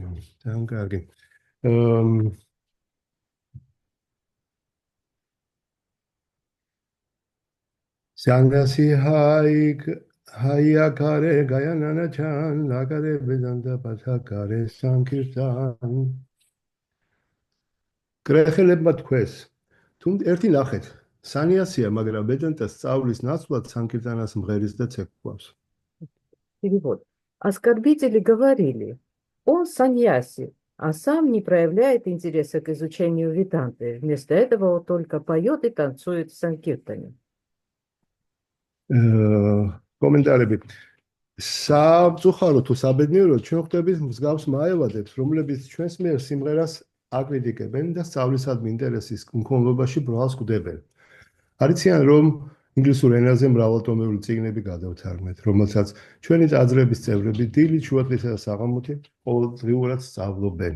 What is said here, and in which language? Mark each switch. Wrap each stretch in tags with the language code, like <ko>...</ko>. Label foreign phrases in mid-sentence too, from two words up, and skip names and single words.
<ka>ძალიან კარგი. Sangasi Hayakare Gayanana Chan Lagare Vedanta Pathakare Sankirtan გრეხელებმა თქვეს თუმ ერთი ნახეთ სანიასია მაგრამ ვედანტას სწავლის ნაცვლად санкиртанას მღერის და ცეკვავს.</ka> <ru>Перевод. Оскорбители говорили, он саньяси, а сам не проявляет интереса к изучению веданты. Вместо этого он только поет и танцует в санкиртане.</ru> <ka>კომენტარები სამწუხარო თუ საბედნიეროდ ჩვენ ხვდებით მსგავს მაევადებს რომლებიც ჩვენს მიერ სიმღერას აკრიტიკებენ და სწავლისადმი ინტერესის მქონებაში ბრალს კვდებენ. არიციან რომ ინგლისურ ენაზე მრავალტომეული წიგნები გადავთარგმნეთ, რომელსაც ჩვენი ტაძრების წევრები დილით, შუადღისა და საღამოთი ყოველდღიურად სწავლობენ.</ka>